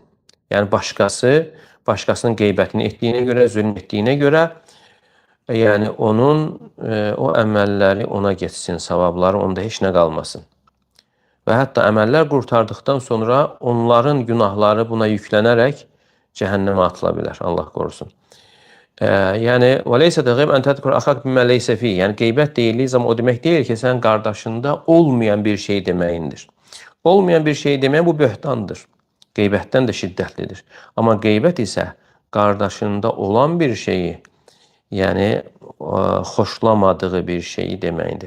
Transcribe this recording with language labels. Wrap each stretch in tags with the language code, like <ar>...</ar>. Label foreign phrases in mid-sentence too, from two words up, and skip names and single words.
<az>Yəni başqasının qeybətini etdiyinə görə, zülm etdiyinə görə, yəni onun o əməlləri ona getsin, savabları onda heç nə qalmasın. Və hətta əməllər qurtardıqdan sonra onların günahları buna yüklənərək cəhənnəmə atıla bilər, Allah qorusun. Yəni,</az> <ar>وَلَيْسَ تَغِيبْ أَنْ تَذْكُرَ أَخَاكَ بِمَا لَيْسَ فِيهِ.</ar> <az>Yəni, qeybət deyildiyi zaman o demək deyil ki, sən qardaşında olmayan bir şey deməyindir. Olmayan bir şey deməyin bu böhtandır. Qeybətdən də şiddətlidir. Amma qeybət isə qardaşında olan bir şeyi, yəni xoşlamadığı bir şeyi deməkdir.</az>